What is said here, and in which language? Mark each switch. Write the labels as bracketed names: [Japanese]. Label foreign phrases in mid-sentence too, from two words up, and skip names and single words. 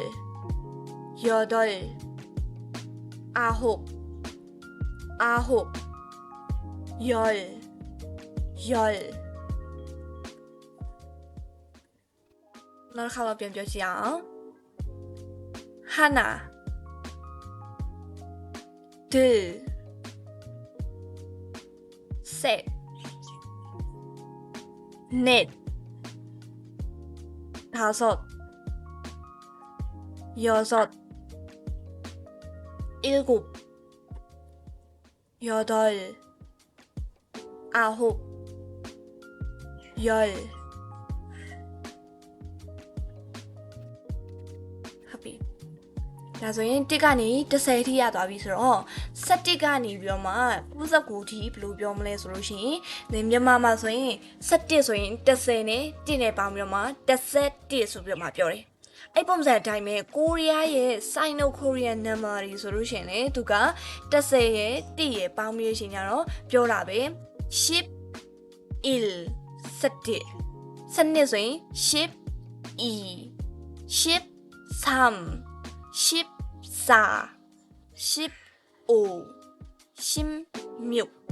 [Korean] 아홉 열 [Burmese] နောက်တစ်ခါတော့ပြန်ပြောကြည့်အောင် [Korean] 하나 둘 셋 넷 다섯 여섯 일곱 여덟 아홉 열 happy [Burmese] ဒါဆိုရင်1ကနေ10 ထိရသွားပြီဆိုတော့17ကနေပြီးတော့မှ99ထိဘယ်လိုပြောမလဲဆိုလို့ရှိရင်မြန်မာ မှာဆိုရင်17ဆိုရင်10နဲ့1နဲ့ပေါင်းပြီးတော့မှ11ဆိုပြီးတော့မှပြောတယ်အဲ့ပုံစံအတိုင်းပဲကိုရီးယားရဲ့ [English] Sino Korean number [Burmese] တွေဆိုလို့ရှိရင်လေသူက10ရဲ့1ရဲ့ပေါင်းပြီးရှင်ကြတော့ပြောတာပဲ10 il 17စနစ်ဆိုရင်10 e 10 3 10 4 15 16